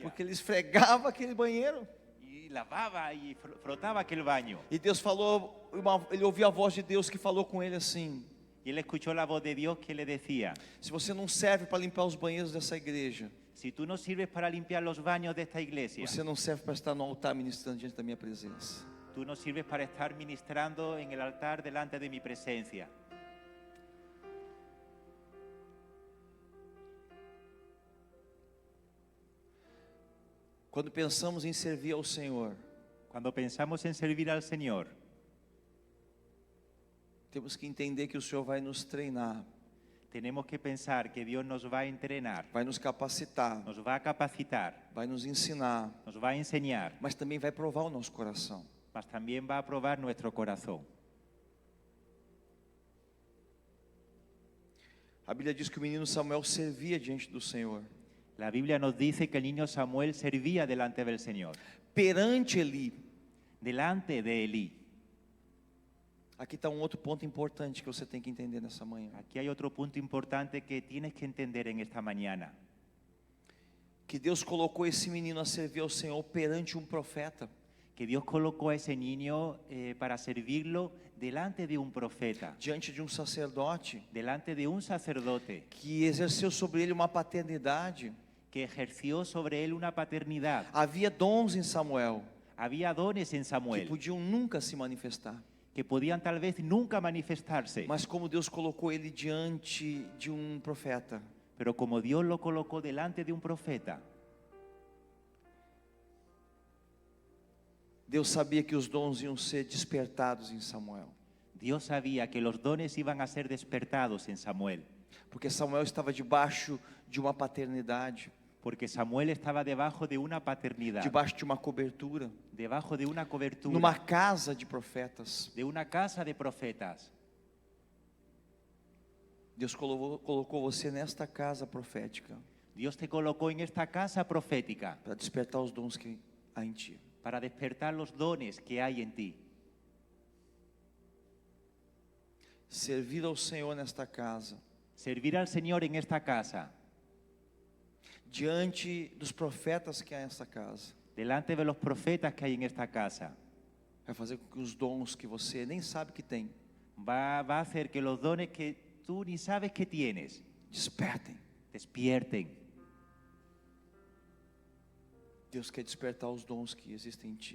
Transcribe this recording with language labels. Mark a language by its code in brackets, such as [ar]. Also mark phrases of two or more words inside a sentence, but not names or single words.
[pt] porque ele esfregava aquele banheiro. [es] Y lavaba y frotaba aquel baño. [pt] E Deus falou, ele ouviu a voz de Deus que falou com ele assim: [es] Y Y él escuchó la voz de Dios que le decía: [pt] se você não serve para limpar os banheiros dessa igreja, [es] si tú no sirves para limpiar los baños de esta iglesia, [pt] você não serve para estar no altar ministrando diante da minha presença. [es] tú no sirves para estar ministrando en el altar delante de mi presencia. [pt] Quando pensamos em servir ao Senhor, [es] Cuando pensamos en servir al Señor, [pt] temos que entender que o Senhor vai nos treinar, [es] tenemos que pensar que Dios nos va a entrenar, [pt] vai nos capacitar, [es] nos va a capacitar, [pt] vai nos ensinar, [es] nos va a enseñar, [pt] mas também vai provar o nosso coração. [es] mas también va a probar nuestro corazón. [pt] A Bíblia diz que o menino Samuel servia diante do Senhor. [es] La Biblia nos dice que el niño Samuel servía delante del Señor, [pt] Perante Eli. [es] delante de Elí. [pt] Aqui está um outro ponto importante que você tem que entender nessa manhã. [es] Aquí hay otro punto importante que tienes que entender en esta mañana. [pt] Que Deus colocou esse menino a servir ao Senhor perante um profeta. [es] Que Dios colocó a ese niño para servirlo delante de un profeta, [pt] Diante de um sacerdote [es] delante de un sacerdote [pt] que exerceu sobre ele uma paternidade. [es] que ejerció sobre él una paternidad. [pt] Havia dons em Samuel [es] Había dones en que Samuel [pt] podiam nunca se manifestar. [es] que podían tal vez nunca manifestarse, [pt] Mas como Deus colocou ele diante de um profeta, [es] pero como Dios lo colocó delante de un profeta, [pt] Deus sabia que os dons iam ser despertados em Samuel. [es] Dios sabía que los dones iban a ser despertados en Samuel, [pt] Porque Samuel estava debaixo de uma paternidade, [es] porque Samuel estaba debajo de una paternidad, [pt] debaixo de uma cobertura, [es] debajo de una cobertura, [pt] numa casa de profetas. [es] de una casa de profetas. [pt] Deus colocou você nesta casa profética [es] Dios te colocó en esta casa profética [pt] para despertar os dons que há em ti. [es] para despertar los dones que hay en ti. [pt] Servir ao Senhor nesta casa, [es] Servir al Señor en esta casa, [pt] diante dos profetas que há nesta casa, [es] delante de los profetas que hay en esta casa, [pt] vai fazer com que os dons que você nem sabe que tem, [es] va a hacer que los dones que tú ni sabes que tienes, [pt] despertem. [es] despierten. [pt] Deus quer despertar os dons que existem em ti.